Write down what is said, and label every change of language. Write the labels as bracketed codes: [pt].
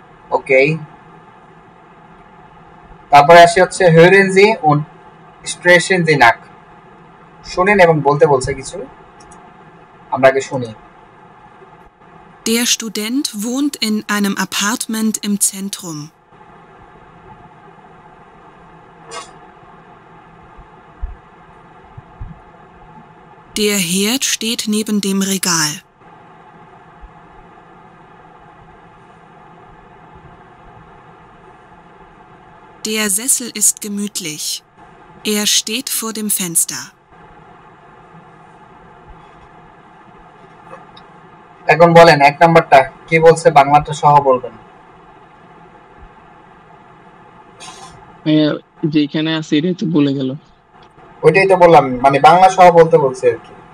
[bn] ওকে, তারপরে আসি হচ্ছে [de] hören Sie und sprechen Sie nach। [bn] শুনেন এবং বলতে বলছে কিছু, আমরা আগে শুনি। [de] Der Student wohnt in einem Appartement im Zentrum. Der Herd steht neben dem Regal. Der Sessel ist gemütlich. Er steht vor dem Fenster. [bn] এখন বলেন 1 নাম্বারটা কি বলছে, বাংলাটা সহ বলবেন। যেখানে আছে এটাই তো বলে গেল। ওইটাই তো বললাম, মানে বাংলা সহ বলতে বলছে আর কি।